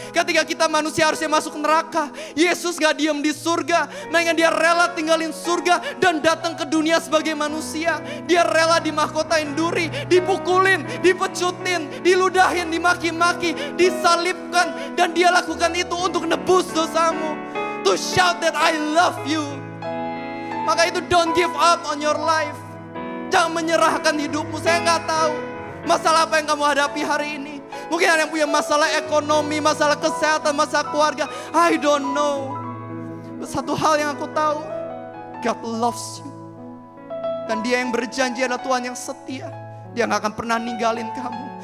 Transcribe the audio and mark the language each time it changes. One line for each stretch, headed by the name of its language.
Indonesian: Ketika kita manusia harusnya masuk neraka, Yesus gak diem di surga, melainkan dia rela tinggalin surga dan datang ke dunia sebagai manusia. Dia rela dimahkotain duri, dipukulin, dipecutin, diludahin, dimaki-maki, disalibkan. Dan dia lakukan itu untuk nebus dosamu.
English: To shout that I love you.
Indonesian: Maka itu
English: don't give up on your life.
Indonesian: Jangan menyerahkan hidupmu. Saya gak tahu masalah apa yang kamu hadapi hari ini. Mungkin ada yang punya masalah ekonomi, masalah kesehatan, masalah keluarga.
English: I don't know.
Indonesian: Satu hal yang aku tahu,
English: God loves you.
Indonesian: Dan dia yang berjanji adalah Tuhan yang setia. Dia gak akan pernah ninggalin kamu.